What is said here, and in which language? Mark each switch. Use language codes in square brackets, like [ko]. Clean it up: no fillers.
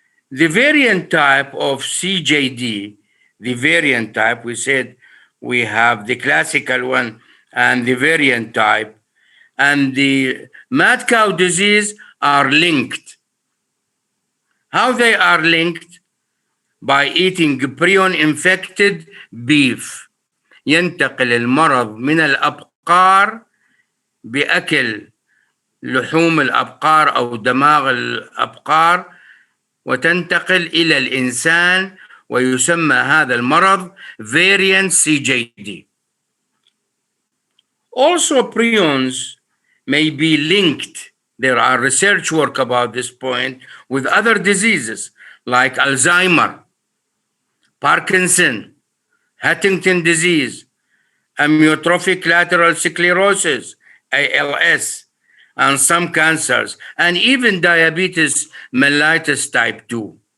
[en] The variant type of CJD, the variant type, we said we have the classical one and the variant type, and the mad cow disease are linked. How they are linked? By eating prion infected beef. [ar] ينتقل المرض من الأبقار بأكل لحوم الأبقار أو دماغ الأبقار وتنتقل إلى الإنسان، ويسمى هذا المرض variant CJD. [en] Also, prions may be linked. There are research work about this point with other diseases like Alzheimer, Parkinson, Huntington disease, amyotrophic lateral sclerosis, ALS, and some cancers, and even diabetes mellitus type 2.